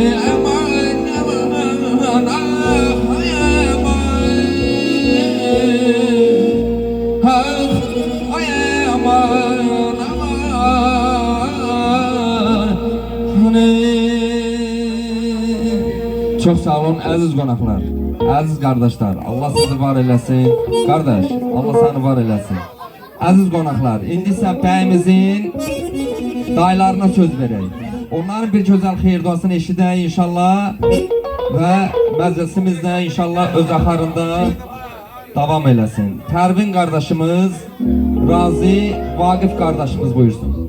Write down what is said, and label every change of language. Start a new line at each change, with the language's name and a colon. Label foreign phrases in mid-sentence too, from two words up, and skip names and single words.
Azerbaijani: Aman aman ah aman ay aman aman. Çok sağ olun aziz qonaqlar, aziz kardeşler. Allah sizi var eləsin. Kardeş, Allah seni var eləsin. Aziz qonaqlar, indi isə bəyimizin dayılarına söz verək. Onların bir gözəl xeyir duasını eşidək inşallah və məclisimiz də inşallah öz axarında davam eləsin. Pərvin kardeşimiz, Razi Vaqif kardeşimiz buyursun.